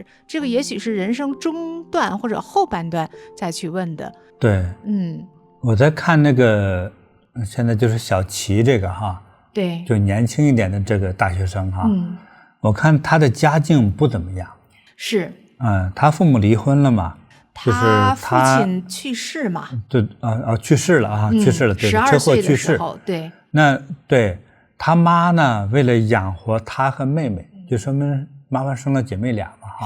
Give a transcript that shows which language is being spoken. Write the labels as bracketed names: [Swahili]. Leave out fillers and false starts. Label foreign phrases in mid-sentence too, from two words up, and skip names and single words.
[Chinese] 這個也許是人生中段或者後半段再去問的。對，我在看那個現在就是小琪這個對，就年輕一點的這個大學生我看他的家境不怎麼樣。是，他父母離婚了嘛，就是他父親去世嘛，对去世了去世了，对，車禍去世。对，那对他媽呢，為了養活他和妹妹，就說明媽媽生了姐妹倆嘛